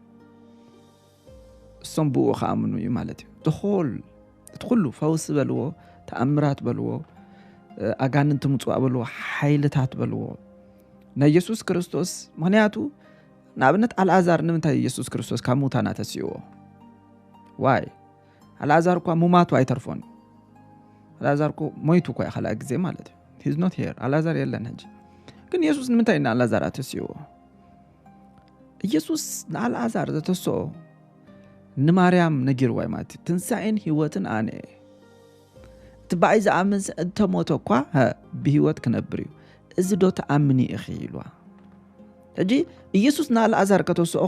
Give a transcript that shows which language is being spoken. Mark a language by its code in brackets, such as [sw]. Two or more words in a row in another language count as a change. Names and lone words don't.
[ti] እሶም ብኡ ከኣምኑ እዩ ማለት እዩ እቲ ኩሉ ፈውስ በልዎ ተኣምራት በልዎ ኣጋንንት ምጽዋዕ በልዎ ሓይልታት በልዎ ናይ ኢየሱስ ክርስቶስ ምክንያቱ ንኣብነት ኣልዓዛር ንምንታይ ኢየሱስ ክርስቶስ ካብ ሙታን ተስይዎ ዋይ ኣልዓዛር እኳ ሙማቱ ኣይተርፎን ኣልዓዛር እኮ ሞይቱ እኳ ይኸላእ ግዜ ማለት እዩ [en] he's not here [ti] ኣልዓዛር የለን ሕጂ ግን ኢየሱስ ንምንታይ ንኣልዓዛር ተስይዎ ኢየሱስ ንኣልዓዛር ዘተስኦ ንማርያም ነጊርዋ ማለት እዩ ትንሣኤን ህይወትን ኣነ እቲ በኣይ ዝኣምን እንተሞተ እኳ ብህይወት ክነብር እዩ እዚ ዶ ተኣምኒ ኢኺ ኢልዋ ሕጂ ኢየሱስ ንኣልዓዛር ከተስኦ